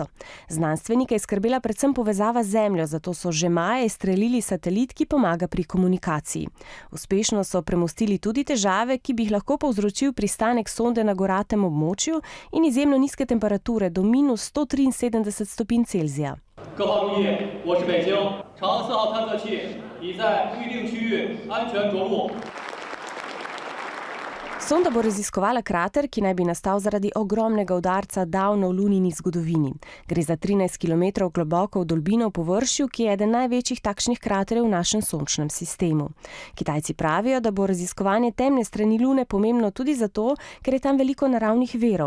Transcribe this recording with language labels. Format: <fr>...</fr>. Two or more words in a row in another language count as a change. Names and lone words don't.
<sl>Znanstvenike je skrbela predvsem povezava z Zemljo, zato so že maja izstrelili satelit, ki pomaga pri komunikaciji. Uspešno so premostili tudi težave, ki bi jih lahko povzročil pristanek sonde na goratem območju in izjemno nizke temperature do -173 stopinj Celzija.</sl> <zh>各方注意，我是北京长安4号探测器已在预定区域安全着陆。</zh> <sl>Sonda bo raziskovala krater, ki naj bi nastal zaradi ogromnega udarca davno v lunini zgodovini. Gre za 13 km globoko vdolbino v površju, ki je eden največjih takšnih kraterjev v našem sončnem sistemu. Kitajci pravijo, da bo raziskovanje temne strani Lune pomembno tudi zato, ker je tam veliko naravnih virov.</sl>